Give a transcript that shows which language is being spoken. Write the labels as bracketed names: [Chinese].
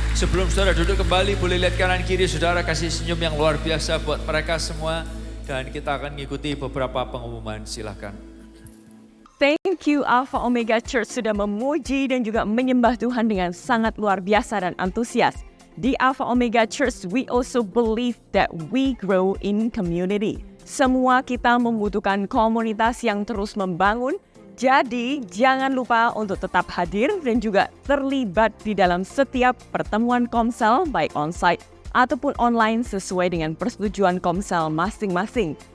[Indonesian] Sebelum saudara duduk kembali, boleh lihat kanan kiri saudara, kasih senyum yang luar biasa buat mereka semua. Dan kita akan mengikuti beberapa pengumuman, silakan. [English] Thank you [Indonesian] Alpha Omega Church sudah memuji dan juga menyembah Tuhan dengan sangat luar biasa dan antusias. Di [English] Alpha Omega Church, we also believe that we grow in community. [Indonesian] Semua kita membutuhkan komunitas yang terus membangun. Jadi jangan lupa untuk tetap hadir dan juga terlibat di dalam setiap pertemuan Komsel baik onsite ataupun online sesuai dengan persetujuan Komsel masing-masing.